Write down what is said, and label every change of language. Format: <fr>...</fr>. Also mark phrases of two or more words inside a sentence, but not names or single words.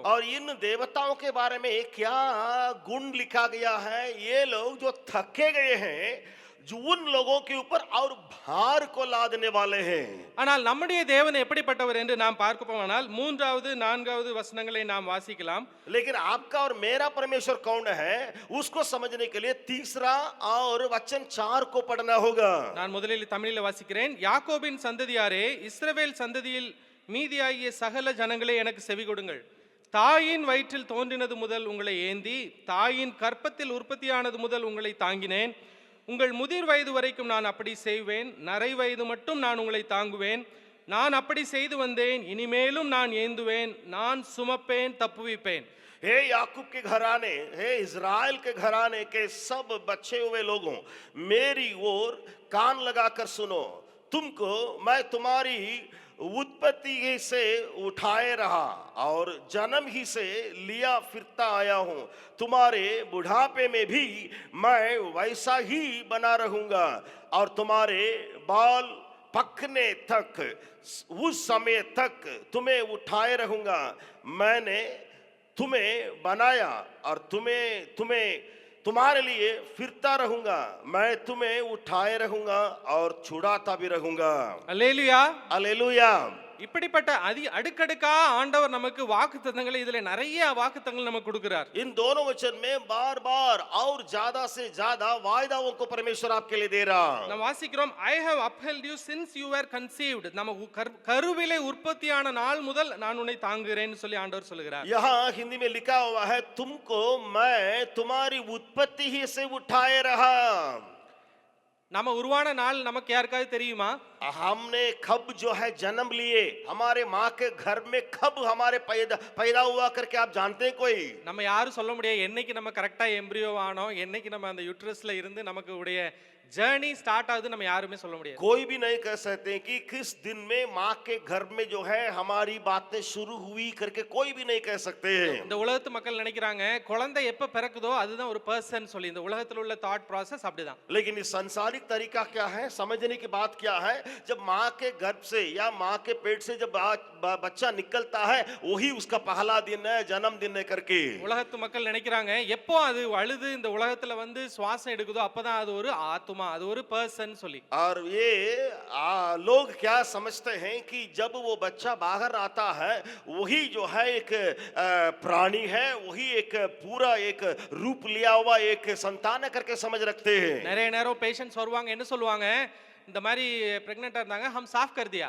<hi>और इन देवताओं के बारे में क्या गुण लिखा गया है? ये लोग जो थके गए हैं, जो उन लोगों के ऊपर और भार को लादने वाले हैं।</hi> <ta>ஆனால் நம்முடைய தேவன் எப்படிப்பட்டவர் என்று நாம் பார்க்கப்போமானால் 3வது 4வது வசனங்களை நாம் வாசிக்கலாம்.</ta> <hi>लेकिन आपका और मेरा परमेश्वर कौन है, उसको समझने के लिए तीसरा और वचन 4 को पढ़ना होगा।</hi> <ta>நான் முதலில் தமிழில் வாசிக்கிறேன். யாக்கோபின் சந்ததியாரே, இஸ்ரவேல் சந்ததியில் மீதியாகிய சகல ஜனங்களே எனக்கு செவி கொடுங்கள். தாயின் வயிற்றில் தோன்றினது முதல் உங்களை ஏந்தி, தாயின் கற்பத்தில் உற்பத்தியானது முதல் உங்களை தாங்கினேன். உங்கள் முதிர் வயது வரைக்கும் நான் அப்படி செய்வேன். நரை வயது மட்டும் நான் உங்களை தாங்குவேன். நான் அப்படி செய்து வந்தேன், இனிமேலும் நான் ஏந்துவேன். நான் சுமப்பேன், தப்புவிப்பேன்.</ta> <hi>हे याकूब के घराने, हे इज़राइल के घराने के सब बचे हुए लोगों, मेरी ओर कान लगाकर सुनो। तुमको मैं तुम्हारी उत्पत्ति ही से उठाए रहा और जन्म ही से लिया फिरता आया हूं। तुम्हारे बुढ़ापे में भी मैं वैसा ही बना रहूंगा और तुम्हारे बाल पकने तक, उस समय तक तुम्हें उठाए रहूंगा। मैंने तुम्हें बनाया और तुम्हारे लिए फिरता रहूंगा। मैं तुम्हें उठाए रहूंगा और छुड़ाता भी रहूंगा।</hi> <ta>அல்லேலூயா.</ta> <hi>हालेलुया।</hi> <ta>இப்படிப்பட்ட அடுக்கடுக்கா ஆண்டவர் நமக்கு வாக்குத்தத்தங்களை, இதுல நிறைய வாக்குத்தத்தங்கள் நமக்கு கொடுக்கிறார்.</ta> <hi>इन दोनों वचन में बार बार और ज्यादा से ज्यादा वायदाओं को परमेश्वर आपके लिए दे रहा।</hi> <ta>நாம் வாசிக்கிறோம்,</ta> <en>I have upheld you since you were conceived.</en> <ta>நம்ம கருவிலே உற்பத்தியான நாள் முதல் நான் உன்னை தாங்குகிறேன்னு சொல்லி ஆண்டவர் சொல்லுகிறார்.</ta> <hi>यहाँ हिंदी में लिखा हुआ है, तुमको मैं तुम्हारी उत्पत्ति ही से उठाए रहा।</hi> <ta>நம்ம உருவான நாள் நமக்கு யாருக்காவது தெரியுமா?</ta> <hi>हमने कब जो है जन्म लिए, हमारे माँ के घर में कब हमारे पैदा हुआ करके आप जानते हैं कोई?</hi> <ta>நம்ம யாரும் சொல்ல முடியாது என்னைக்கு நம்ம கரெக்டா எம்பிரியோ ஆனோம், என்னைக்கு நம்ம அந்த யூட்ரஸ்ல இருந்து நமக்கு உடைய</ta> <en>journey start</en> <ta>ஆகுது நம்ம யாருமே சொல்ல முடியாது.</ta> <hi>कोई भी नहीं कह सकते कि किस दिन में माँ के घर में जो है हमारी बातें शुरू हुई करके कोई भी नहीं कह सकते हैं।</hi> <ta>இந்த உலகத்து மக்கள் நினைக்கிறாங்க குழந்தை எப்ப பிறக்குதோ அதுதான் ஒரு பர்சன் சொல்லி. இந்த உலகத்துல உள்ள</ta> <en>thought process</en> <ta>அப்படிதான்.</ta> <hi>लेकिन इस सांसारिक तरीका क्या है, समझने की बात क्या है? जब माँ के गर्भ से या माँ के पेट से जब बच्चा निकलता है, वही उसका पहला दिन है, जन्मदिन है करके।</hi> <ta>உலகத்து மக்கள் நினைக்கிறாங்க எப்போ அது அழுது இந்த உலகத்துல வந்து சுவாசம் எடுக்குதோ அப்பதான் அது ஒரு ஆத்மா, அது ஒரு பர்சன் சொல்லி.</ta> <hi>और ये लोग क्या समझते हैं कि जब वो बच्चा बाहर आता है, वही जो है एक प्राणी है, वही एक पूरा एक रूप लिया हुआ एक संतान है करके समझ रखते हैं।</hi> <ta>நிறைய நேரம் பேஷண்ட்ஸ் வருவாங்க, என்ன சொல்லுவாங்க, இந்த மாதிரி பிரெக்னெண்டா இருந்தாங்க,</ta> <hi>हम साफ़ कर दिया.</hi>